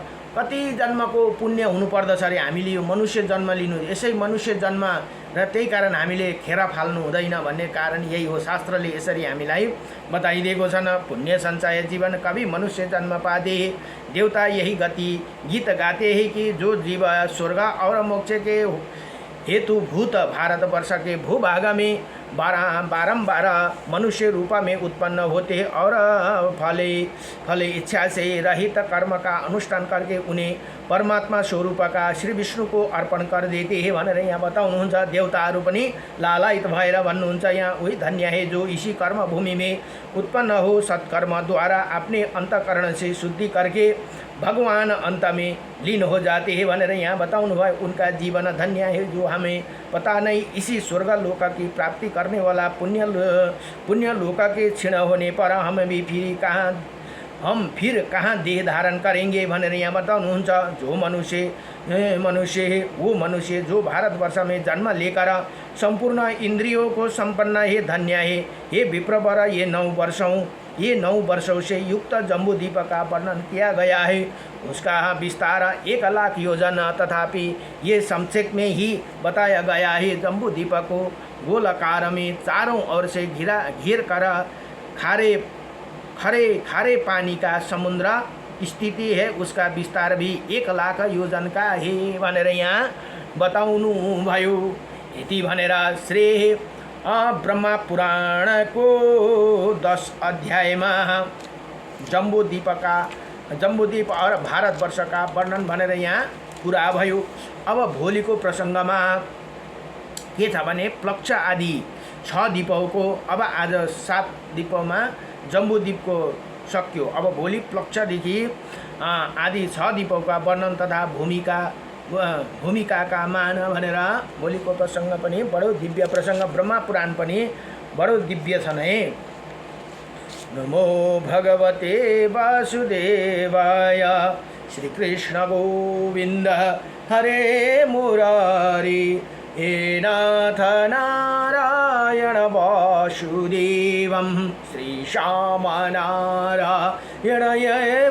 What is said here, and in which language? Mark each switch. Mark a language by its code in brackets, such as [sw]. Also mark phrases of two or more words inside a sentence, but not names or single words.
[ne] कति जन्मको पुण्य हुनुपर्दछ अरे हामीले यो मनुष्य जन्म लिनु। यसै मनुष्य जन्म र त्यही कारण हामीले खेर फाल्नु हुँदैन भन्ने कारण यही हो। शास्त्रले यसरी हामीलाई बताइदिएको छन्। [hi] पुण्य संचय जीवन कभी मनुष्य जन्म पाते। देवता यही गति गीत गाते हैं कि जो जीव स्वर्ग और मोक्ष के हेतु भूत भारतवर्ष के भूभाग में बारंबार मनुष्य रूप में उत्पन्न होते और फले इच्छा से रहित कर्म का अनुष्ठान करके उन्हें परमात्मा स्वरूप का श्री विष्णु को अर्पण कर देते हैं [ne] भनेर यहाँ बताउनुहुन्छ। देवताहरू पनि लालायित भएर भन्नुहुन्छ यहाँ [hi] वही धन्य है जो इसी कर्म भूमि में उत्पन्न हो। सत्कर्म द्वारा अपने अंतकरण से शुद्धि करके भगवान अंत में लीन हो जाते हैं [ne] भनेर यहाँ बताउनु भयो। [hi] उनका जीवन धन्य है जो हमें पता नहीं। इसी स्वर्ग लोक की प्राप्ति करने वाला पुण्य लोक के क्षीण होने पर हम भी फिर हम फिर कहाँ देह धारण करेंगे [ne] भनेर यहाँ बताउनुहुन्छ। [hi] जो मनुष्य वो मनुष्य जो भारतवर्ष में जन्म लेकर संपूर्ण इंद्रियों को संपन्न है, धन्य है। ये विप्रवर ये 9 वर्षों से युक्त जम्बूद्वीप का वर्णन किया गया है। उसका विस्तार 1 लाख योजना, तथापि ये संक्षेप में ही बताया गया है। जम्बूद्वीप को गोलाकार में चारों ओर से घेर कर खारे पानी का समुद्र स्थिति है। उसका विस्तार भी 1 लाख योजन का है [ne] भनेर यहाँ बताउनु भयो। यति भनेर श्री ब्रह्मा पुराण को 10 अध्यायमा [hi] जम्बूद्वीप और भारतवर्ष का वर्णन [ne] भनेर यहाँ पुरा भयो। अब भोलिको प्रसङ्गमा के छ भने प्लक्ष आदि 6 द्वीपको, अब आज 7 द्वीपमा जम्बूद्वीपको सक्यो। अब भोलि प्लक्षदेखि आदि 6 द्वीपका वर्णन तथा भूमिकाका मान भनेर भोलिको प्रसङ्ग पनि बडो दिव्य प्रसङ्ग। ब्रह्मा पुराण पनि बडो दिव्य छन् है। [sa] नमो भगवते वासुदेवाय श्रीकृष्ण गोविन्द हरे मुरारी हे नाथ नारायण वासुदेवं श्रीश्याम नारायण ये